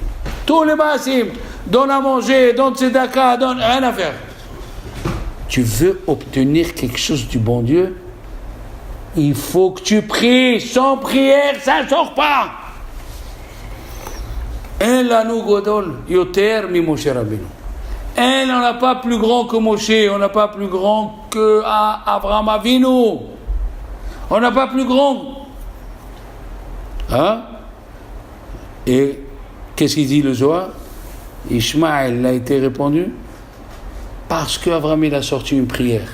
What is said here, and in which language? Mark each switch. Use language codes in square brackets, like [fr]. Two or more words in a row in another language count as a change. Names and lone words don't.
[fr] Tous les Maasim, donne à manger, donne tzedaka, donne rien à faire. Tu veux obtenir quelque chose du bon Dieu, il faut que tu pries. Sans prière, ça ne sort pas. [he] אין לנו גדול יותר מי משה רבינו. [fr] On n'a pas plus grand que Moshe, on n'a pas plus grand que Avraham Avinu. On n'a pas plus grand. Hein? Et qu'est-ce qu'il dit le Zohar? Ishmaël a été répondu parce qu'Avraham il a sorti une prière.